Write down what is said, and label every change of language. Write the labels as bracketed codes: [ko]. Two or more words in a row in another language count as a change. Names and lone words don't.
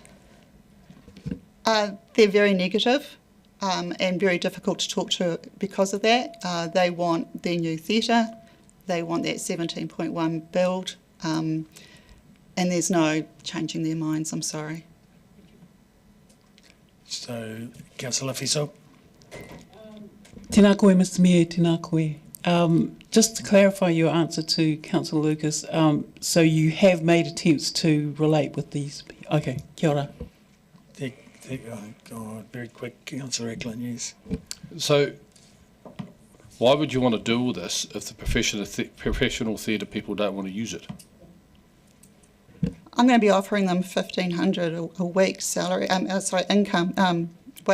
[en] They're very negative, and very difficult to talk to because of that. They want their new theatre, they want that 17.1 build, and there's no changing their minds, I'm sorry. So, Councillor Fiso. [mi] Tēnā koe, [en] Mr Mayor, [mi] tēnā koe. [en] Just to clarify your answer to Councillor Lucas, so you have made attempts to relate with these people. Okay, [mi] kia ora. [en] Oh God, very quick, Councillor Eklund, yes. So, why would you want to do all this if the professional theatre people don't want to use it? I'm going to be offering them $1,500 a week salary, income, wages.